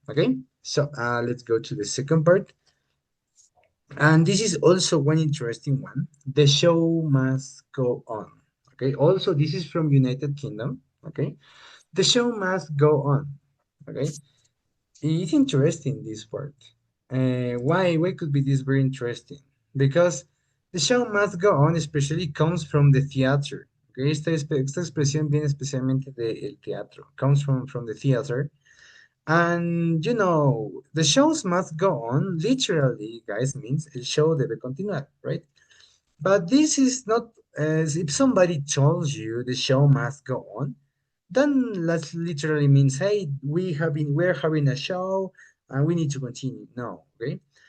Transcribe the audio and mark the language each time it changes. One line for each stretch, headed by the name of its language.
English: Okay, so let's go to the second part, and this is also one interesting one. The show must go on. Okay, also this is from United Kingdom. Okay, the show must go on. Okay, it's interesting this part. Why? Why could be this very interesting? Because the show must go on, especially comes from the theater.
Spanish: Okay, esta expresión viene especialmente del teatro.
English: Comes from the theater. And you know, the shows must go on. Literally, guys, means
Spanish: el show debe continuar,
English: right? But this is not as if somebody tells you the show must go on, then that literally means, hey, we're having a show and we need to continue. No, okay?